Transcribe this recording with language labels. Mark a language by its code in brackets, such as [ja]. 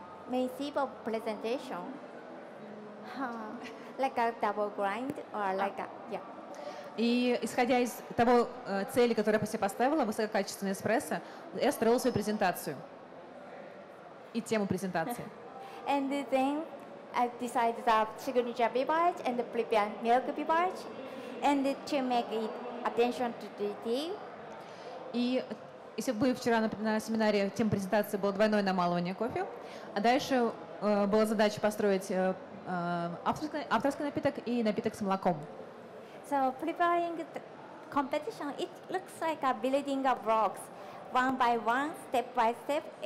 [en] Main theme of presentation. Like a double grind or like a, yeah. [ru] И исходя из того цели, которую я себе поставила, высококачественный эспрессо, я строила свою презентацию и тему презентации. [en] And then I decided the signature beverage and prepare milk beverage, and to make it attention to detail. [ru] И если бы вчера на семинаре тема презентации была двойное намалывание кофе, а дальше была задача построить авторский напиток и напиток с молоком. [en] So preparing the competition, it looks like a building of blocks, one by one, step by step.